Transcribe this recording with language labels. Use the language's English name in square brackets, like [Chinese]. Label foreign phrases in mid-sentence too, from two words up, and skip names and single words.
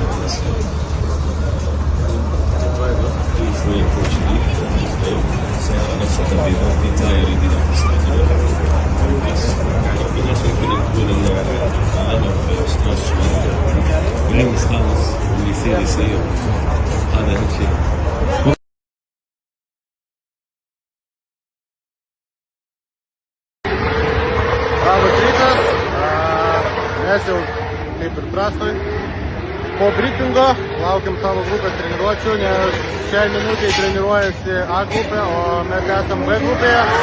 [Portuguese] Foi em Portugal, a nossa vida inteira de estamos no liceu, [Lithuanian] Labas rytas, mes jau kaip ir prastoj po brifingo, laukiam savo grupės treniruočių, nes šiai minutėje treniruojasi A grupė, o mes esam B grupėje.